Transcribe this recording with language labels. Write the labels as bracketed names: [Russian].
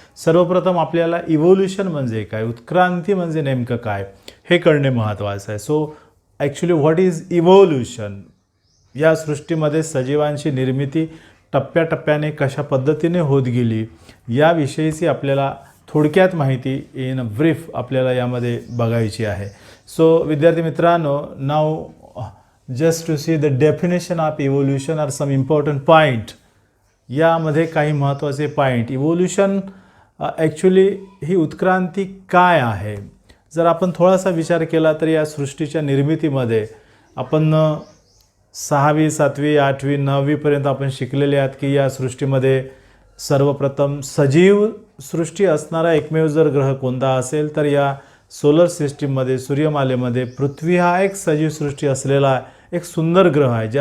[Marathi] सर्वप्रथम आपल्याला इव्होल्यूशन म्हणजे काय, उत्क्रांती म्हणजे नेमकं काय हे कळणे महत्त्वाचं आहे. [English] So actually what is evolution? [Marathi] या सृष्टीमध्ये सजीवांची निर्मिती टप्प्याटप्प्याने कशा पद्धतीने होत गेली याविषयीची आपल्याला थोडक्यात माहिती [English] in a brief [Marathi] आपल्याला यामध्ये बघायची आहे. [English] so [Marathi] विद्यार्थी मित्रांनो, [English] नाव just to see the definition of evolution are some important point. [Marathi] यामध्ये काही महत्त्वाचे पॉईंट. इव्होल्यूशन ॲक्च्युली ही उत्क्रांती काय आहे? जर आपण थोडासा विचार केला तर या सृष्टीच्या निर्मितीमध्ये आपण 6वी 7वी 8वी 9वीपर्यंत आपण शिकलेले आहात की या सृष्टीमध्ये सर्वप्रथम सजीव सृष्टी असणारा एकमेव जर ग्रह कोणता असेल तर या सोलर सिस्टीममध्ये, सूर्यमालेमध्ये पृथ्वी हा एक सजीव सृष्टी असलेला एक सुंदर ग्रह आहे.